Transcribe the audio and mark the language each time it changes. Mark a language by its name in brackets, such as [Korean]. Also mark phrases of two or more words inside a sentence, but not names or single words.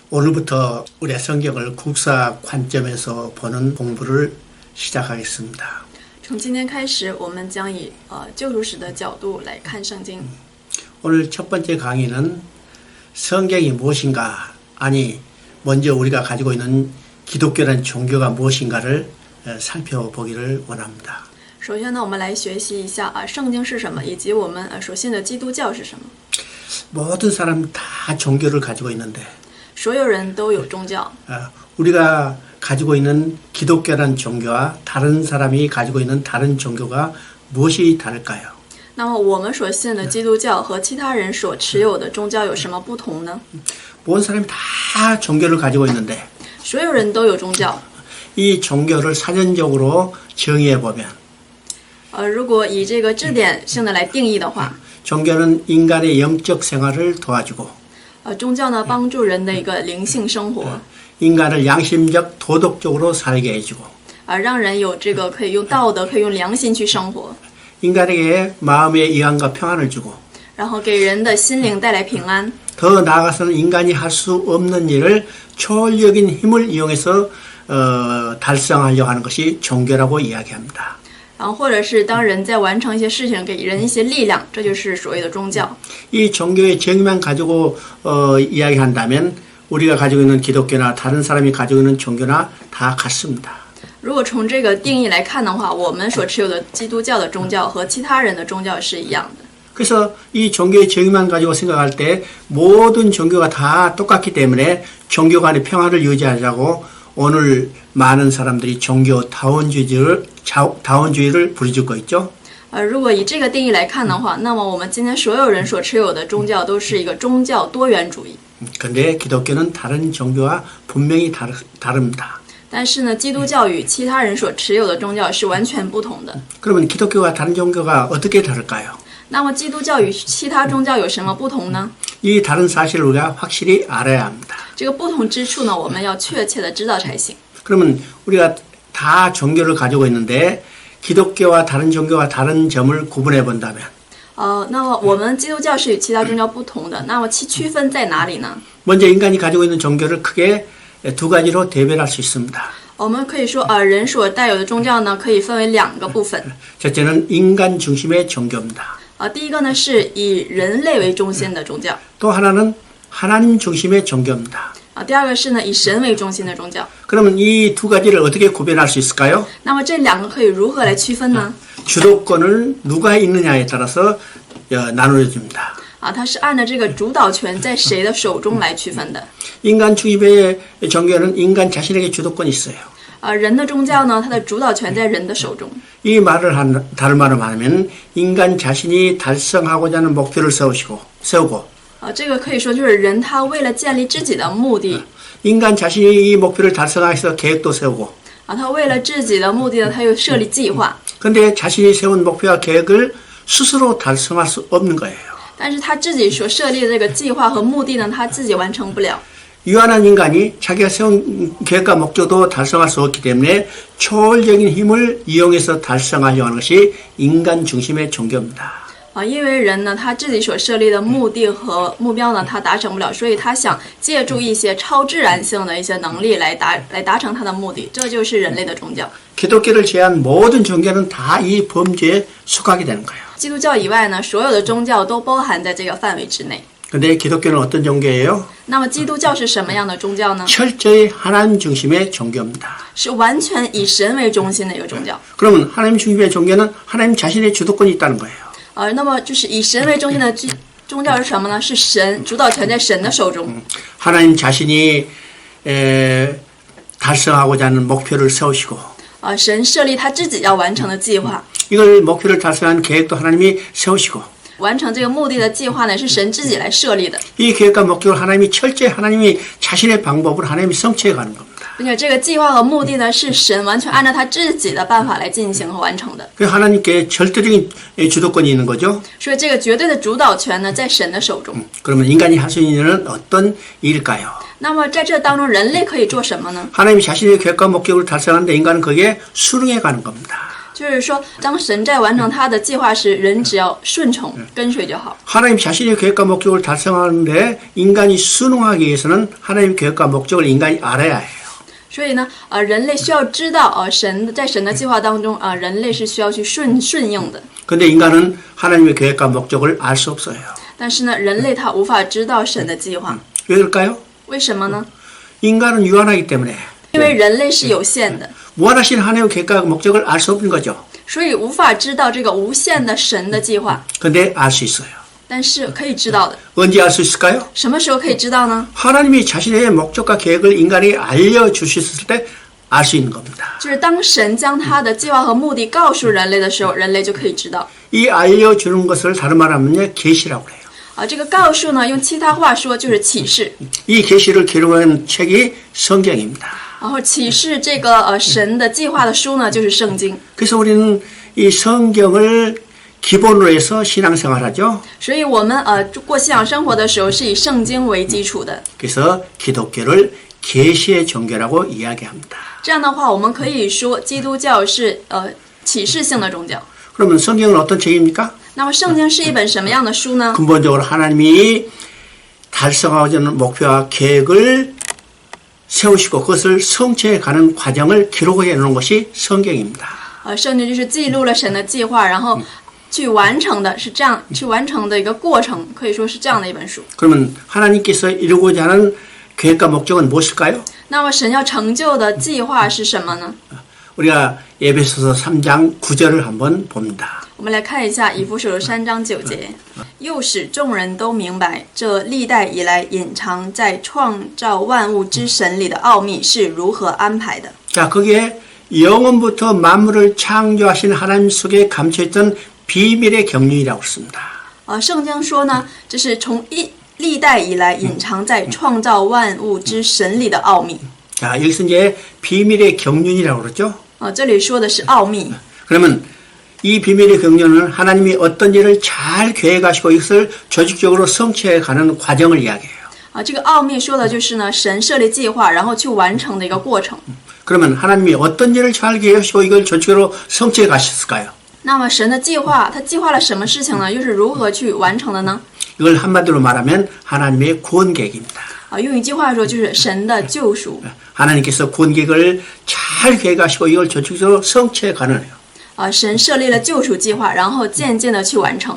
[Korean] 오늘부터 우리의 성경을 국사 관점에서 보는 공부를 시작하겠습니다. [Chinese] 从今天开始，我们将以救赎史的角度来看圣经。 [Korean] 오늘 첫 번째 강의는 성경이 무엇인가, 아니 먼저 우리가 가지고 있는 기독교란 종교가 무엇인가를 살펴보기를 원합니다. [Chinese] 首先呢，我们来学习一下圣经是什么，以及我们所信的基督教是什么。 [Korean] 모든 사람 다 종교를 가지고 있는데 [Chinese] 所有人都有宗教， [Korean] 우리가 가지고 있는 기독교란 종교와 다른 사람이 가지고 있는 다른 종교가 무엇이 다를까요? [Chinese] 那么我们所信的基督教和其他人所持有的宗教有什么不同呢？ [Korean] 모든 사람이 다 종교를 가지고 있는데 [Chinese] 所有人都有宗教。 [Korean] 이 종교를 사전적으로 정의해 보면 [Chinese] 如果以这个字典性的来定义的话， [Korean] 종교는 인간의 영적 생활을 도와주고 [Chinese] 宗教呢帮助人的一个灵性生活， [Korean] 인간을 양심적 도덕적으로 살게 해주고 [Chinese] 让人有这个可以用道德、可以用良心去生活， [Korean] 인간에게 마음의 이완과 평안을 주고 [Chinese] 然后给人的心灵带来平安。 [Korean] 더 나아가서는 인간이 할 수 없는 일을 초월적인 힘을 이용해서 달성하려고 하는 것이 종교라고 이야기합니다. [Chinese] 然后或者是当人在完成一些事情，给人一些力量，这就是所谓的宗教。 [Korean] 이 종교의 정의만 가지고 이야기한다면 우리가 가지고 있는 기독교나 다른 사람이 가지고 있는 종교나 다 같습니다. [Chinese] 如果从这个定义来看的话，我们所持有的基督教的宗教和其他人的宗教是一样的。 [Korean] 그래서 이 종교의 정의만 가지고 생각할 때 모든 종교가 다 똑같기 때문에 종교 간의 평화를 유지하자고 오늘 많은 사람들이 종교 다원주의를 부르짖고 있죠. [Chinese] 如果以这个定义来看的话，那么我们今天所有人所持有的宗教都是一个宗教多元主义。 [Korean] 근데 기독교는 다른 종교와 분명히 다릅니다. [Chinese] 但是呢，基督教与其他人所持有的宗教是完全不同的。 [Korean] 그러면 기독교와 다른 종교가 어떻게 다를까요? [Chinese] 那么基督教与其他宗教有什么不同呢？ [Korean] 이 다른 사실을 우리가 확실히 알아야 합니다. [Chinese] 这个不同之处呢，我们要确切的知道才行。 [Korean] 그러면 우리가 다 종교를 가지고 있는데 기독교와 다른 종교와 다른 점을 구분해 본다면 [Chinese] 那么我们基督教是与其他宗教不同的，那么其区分在哪里呢？ [Korean] 먼저 인간이 가지고 있는 종교를 크게 두 가지로 대별할 수 있습니다. [Chinese] 我们可以说，人所带有的宗教呢，可以分为两个部分。 [Korean] 첫째는 인간 중심의 종교입니다. [Chinese] 第一个呢是以人类为中心的宗教， [Korean] 또 하나는 하나님 중심의 종교입니다. [Chinese] 第二个是呢以神为中心的宗教。 [Korean] 그러면 이 두 가지를 어떻게 구별할 수 있을까요? [Chinese] 那么这两个可以如何来区分呢？ [Korean] 주도권을 누가 있느냐에 따라서 나누어집니다. [Chinese] 它是按照这个主导权在谁的手中来区分的。 [Korean] 인간 중심의 종교는 인간 자신에게 주도권이 있어요. [Chinese] 人的宗教呢，它的主导权在人的手中。 [Korean] 이 말을 다른 말로 말하면 인간 자신이 달성하고자 하는 목표를 세우고 [Chinese] 这个可以说就是人他为了建立自己的目的， [Korean] 인간 자신이 이 목표를 달성하기 위해서 계획도 세우고 [Chinese] 他为了自己的目的呢，他又设立计划。 [Korean] 근데 자신이 세운 목표와 계획을 스스로 달성할 수 없는 거예요. [Chinese] 但是他自己所设立的这个计划和目的呢，他自己完成不了。 [Korean] 유한한 인간이 자기가 세운 계획과 목표도 달성할 수 없기 때문에 초월적인 힘을 이용해서 달성하려고 하는 것이 인간 중심의 종교입니다. [Chinese] 因为人呢，他自己所设立的目的和目标呢，他达成不了，所以他想借助一些超自然性的一些能力来达成他的目的，这就是人类的宗教。 [Korean] 기독교를 제한 모든 종교는 다 이 범죄에 속하게 되는 거예요. [Chinese] 基督教以外呢，所有的宗教都包含在这个范围之内。 [Korean] 근데 기독교는 어떤 종교예요? [Chinese] 那么基督教是什么样的宗教呢？ [Korean] 철저히 하나님 중심의 종교입니다. [Chinese] 是完全以神为中心的一个宗教。 [Korean] 그러면 하나님 중심의 종교는 하나님 자신의 주도권이 있다는 거예요. [Chinese] 那么就是以神为中心的宗教是什么呢？是神主导权在神的手中。 [Korean] 하나님 자신이 달성하고자 하는 목표를 세우시고 [Chinese] 神设立他自己要完成的计划， [Korean] 이걸 목표를 달성한 계획도 하나님이 세우시고 [Chinese] 完成这个目的的计划呢，是神自己来设立的。 [Korean] 이 계획과 목표를 하나님이 철저히 하나님이 자신의 방법으로 하나님이 성취해 가는 겁니다. [Chinese] 并且这个计划和目的呢，是神完全按照他自己的办法来进行和完成的。 [Korean] 그 하나님께 절대적인 주도권이 있는 거죠. [Chinese] 所以这个绝对的主导权呢，在神的手中。 [Korean] 그러면 인간이 할 수 있는 일은 어떤 일일까요? [Chinese] 那么在这当中，人类可以做什么呢？ [Korean] 하나님이 자신의 계획과 목적을 달성하는데 인간은 거기에 수능해 가는 겁니다. [Chinese] 就是说，当神在完成他的计划时，人只要顺从跟随就好。 [Korean] 하나님 자신의 계획과 목적을 달성하는데 인간이 순응하기 위해서는 하나님의 계획과 목적을 인간이 알아야 해요. [Chinese] 所以呢，人类需要知道，在神的计划当中，人类是需要去顺应的。 [Korean] 근데 인간은 하나님의 계획과 목적을 알 수 없어요. [Chinese] 但是呢，人类他无法知道神的计划， [Korean] 왜 그럴까요? [Chinese] 为什么呢？ [Korean] 인간은 유한하기 때문에 [Chinese] 因为人类是有限的， [Korean] 무한하신 하나님의 계획과 목적을 알 수 없는 거죠. [Chinese] 所以无法知道这个无限的神的计划。 [Korean] 근데 알 수 있어요. [Chinese] 但是可以知道的， [Korean] 언제 알 수 있을까요? [Chinese] 什么时候可以知道呢？ [Korean] 하나님이 자신의 목적과 계획을 인간에게 알려주셨을 때 알 수 있는 겁니다. [Chinese] 就是当神将他的计划和目的告诉人类的时候，人类就可以知道。 [Korean] 이 알려주는 것을 다른 말 하면 계시라고 그래요. [Chinese] 这个告诉呢，用其他话说就是启示。 [Korean] 이 계시를 기록한 책이 성경입니다. [Chinese] 然后启示这个神的计划的书呢，就是圣经。 [Korean] 그래서 우리는 이 성경을 기본으로 해서 신앙생활하죠. [Chinese] 所以我们过信仰生活的时候是以圣经为基础的。 [Korean] 그래서 기독교를 계시의 종교라고 이야기합니다. [Chinese] 这样的话，我们可以说基督教是启示性的宗教。 [Korean] 그러면 성경은 어떤 책입니까? [Chinese] 那么圣经是一本什么样的书呢？ [Korean] 근본적으로 하나님이 달성하고자 하는 목표와 계획을 세우시고 그것을 성취해 가는 과정을 기록해 놓은 것이 성경입니다. [Chinese] 圣经就是记录了神的计划，然后去完成的是这样去完成的一个过程，可以说是这样的一本书。 [Korean] 그러면 하나님께서 이루고자 하는 계획과 목적은 무엇일까요? [Chinese] 那么神要成就的计划是什么呢？ [Korean] 우리가 에베소서 3장 9절을 한번 봅니다. [Chinese] 我们来看一下以弗所书3章9节，又使众人都明白，这历代以来隐藏在创造万物之神里的奥秘是如何安排的。 [Korean] 자, 거기에 영원부터 만물을 창조하신 하나님 속에 감춰있던 비밀의 경륜이라고 씁니다. [Chinese] 圣经说呢，这是从历代以来隐藏在创造万物之神里的奥秘。 [Korean] 자, 여기서 이제 비밀의 경륜이라고 그러죠. [Chinese] 这里说的是奥秘。 [Korean] 그러면 이 비밀의 경륜은 하나님이 어떤 일을 잘 계획하시고 이것을 조직적으로 성취해 가는 과정을 이야기해요. [Chinese] 这个奥秘说的就是呢，神设立计划，然后去完成的一个过程。 [Korean] 그러면 하나님이 어떤 일을 잘 계획하시고 이걸 조직적으로 성취해 가셨을까요? [Chinese] 那么神的计划，他计划了什么事情呢？又是如何去完成的呢？ [Korean] 이걸 한마디로 말하면 하나님의 구원 계획입니다. [Chinese] 用一句话说，就是神的救赎。 [Korean] 하나님께서 구원 계획을 잘 계획하시고 이걸 조직적으로 성취해 가는 거예요. [Chinese] 神设立了救赎计划，然后渐渐的去完成。